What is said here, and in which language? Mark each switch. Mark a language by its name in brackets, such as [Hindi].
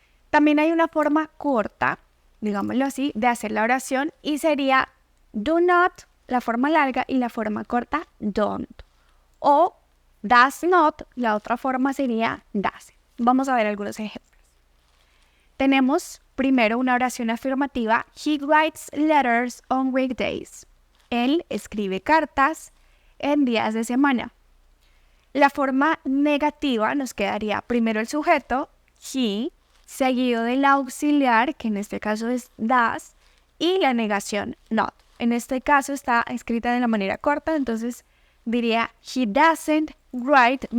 [Spanish] También hay una forma corta, digámoslo así, de hacer la oración y sería [English] do not, [Spanish] la forma larga, y la forma corta, [English] don't. [Spanish] O [English] does not, [Spanish] la otra forma sería [English] doesn't. [Spanish] Vamos a ver algunos ejemplos. Tenemos primero una oración afirmativa. [English] He writes letters on weekdays. [Spanish] Él escribe cartas en días de semana. La forma negativa nos quedaría primero el sujeto, he, seguido del auxiliar, que en este caso es does, y la negación not. En este caso está escrita de la manera corta, entonces diría [English] he doesn't write.